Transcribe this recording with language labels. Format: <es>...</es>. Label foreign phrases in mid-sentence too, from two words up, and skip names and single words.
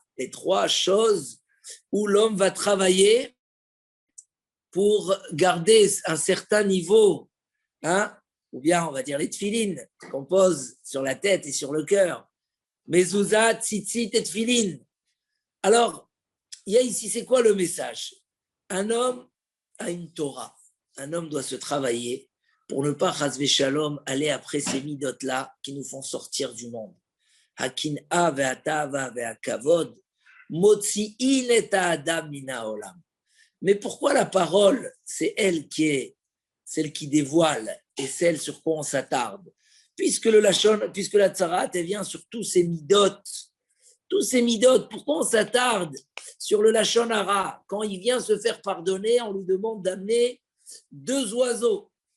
<fr>Les 3 choses où l'homme va travailler pour garder un certain niveau, hein, ou bien on va dire les tfilines qu'on pose sur la tête et sur le cœur. Mezouza, tzitzit et tfilines. Alors, il y a ici, c'est quoi le message? Un homme a une Torah. Un homme doit se travailler pour ne pas,</fr> <he>חס ושלום,</he> <fr>aller après ces midotes-là qui nous font sortir du monde.</fr> <he>הקנאה והתאווה והכבוד, מוציאין את האדם מן העולם.</he> <fr>Mais pourquoi la parole, c'est elle qui est celle qui dévoile et celle sur quoi on s'attarde? Puisque la tzarat, elle vient sur tous ces midotes. Tous ces midotes, pourquoi on s'attarde sur le</fr> <he>לשון הרע?</he> <fr>Quand il vient se faire pardonner, on lui demande d'amener 2 oiseaux.</fr>